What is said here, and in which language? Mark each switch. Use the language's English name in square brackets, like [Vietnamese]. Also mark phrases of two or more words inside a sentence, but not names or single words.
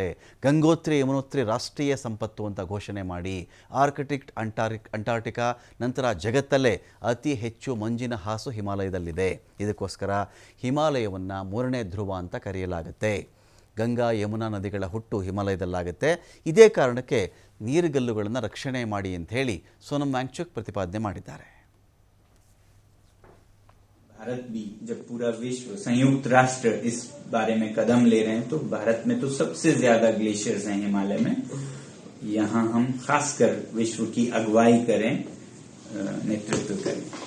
[Kannada] ಗಂಗೋತ್ರಿ, ಯಮುನೋತ್ರಿ ರಾಷ್ಟ್ರೀಯ ಸಂಪತ್ತು ಅಂತ ಘೋಷಣೆ ಮಾಡಿ ಆರ್ಕಿಟಿಕ್, ಅಂಟಾರ್ಟಿಕಾ ನಂತರ ಜಗತ್ತಲ್ಲೇ ಅತಿ ಹೆಚ್ಚು ಮಂಜಿನ ಹಾಸು ಹಿಮಾಲಯದಲ್ಲಿದೆ. ಇದಕ್ಕೋಸ್ಕರ ಹಿಮಾಲಯವನ್ನು 3ನೇ ಧ್ರುವ ಅಂತ ಕರೆಯಲಾಗುತ್ತೆ. ಗಂಗಾ, ಯಮುನಾ ನದಿಗಳ ಹುಟ್ಟು ಹಿಮಾಲಯದಲ್ಲಾಗುತ್ತೆ. ಇದೇ ಕಾರಣಕ್ಕೆ ನೀರುಗಲ್ಲುಗಳನ್ನು ರಕ್ಷಣೆ ಮಾಡಿ ಅಂತ ಹೇಳಿ ಸೋನಮ್ ವಾಂಗ್ಚುಕ್ ಪ್ರತಿಪಾದನೆ ಮಾಡಿದ್ದಾರೆ. [Hindi] भारत भी जब पूरा विश्व संयुक्त राष्ट्र इस बारे में कदम ले रहे हैं तो भारत में तो सबसे ज्यादा ग्लेशियर्स हैं हिमालय में. यहाँ हम खासकर विश्व की अगुवाई करें, नेतृत्व करें.